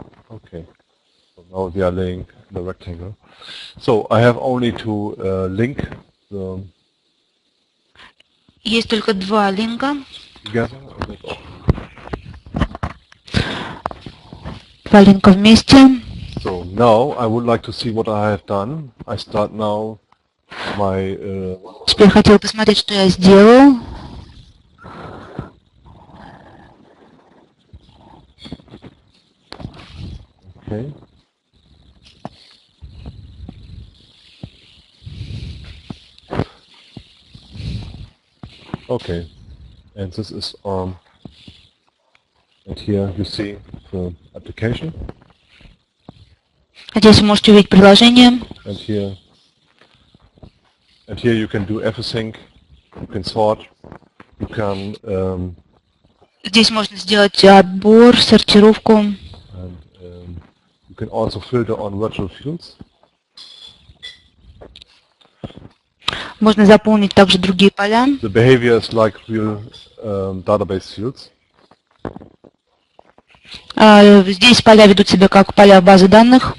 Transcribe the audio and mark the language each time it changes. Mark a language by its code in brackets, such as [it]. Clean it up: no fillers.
[en] Okay, so now we are laying the rectangle. So I have only to link the [ru] Есть только два линка. [en] together. And that's all. [ru] Два линка вместе. [en] So now I would like to see what I have done. I start now my [ru] Теперь хотел посмотреть, что я сделал. [en] okay. Okay, and this is and here you see the application, [ru] Здесь вы можете увидеть приложение. [en] and here you can do everything. You can sort, you can [ru] Здесь можно сделать отбор, сортировку. [en] and you can also filter on virtual fields. [ru] Можно заполнить также другие поля. [en] The behavior is like real database fields. [ru] Здесь поля ведут себя как поля базы данных.